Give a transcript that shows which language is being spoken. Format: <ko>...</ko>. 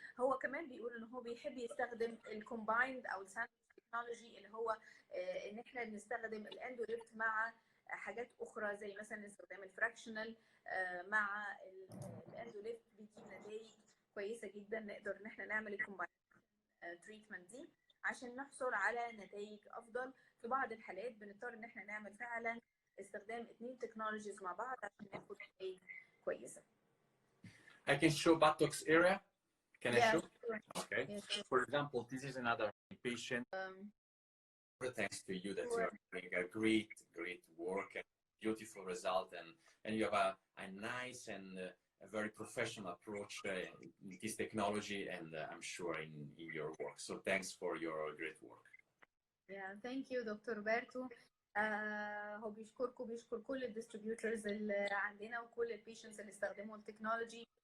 <ar>هو كمان بيقول ان هو بيحب يستخدم الكومبايند او الساندويتش تكنولوجي، اللي هو ان احنا بنستخدم الاندوليفت مع حاجات اخرى زي مثلا استخدام الفراكشنال مع الاندوليفت، بيجيب نتائج كويسه جدا. نقدر ان احنا نعمل الكومبايند تريتمنت دي عشان نحصل على نتائج افضل. في بعض الحالات بنضطر ان احنا نعمل فعلا استخدام 2 تكنولوجيز مع بعض عشان ناخد نتائج كويسه.</ar> <en>I can show buttocks area. Can I show? Sure. Okay. Yes, sure. For example, this is another patient. Thanks to you that you are doing a great work and beautiful result, and you have a nice and a very professional approach in this technology, and I'm sure in your work. So thanks for your great work. Yeah, thank you, Dr. Roberto.</en> <ar>هو بيشكر كل الديستريبيوتورز اللي عندنا وكل البيشنتس اللي استخدموا التكنولوجي.</ar>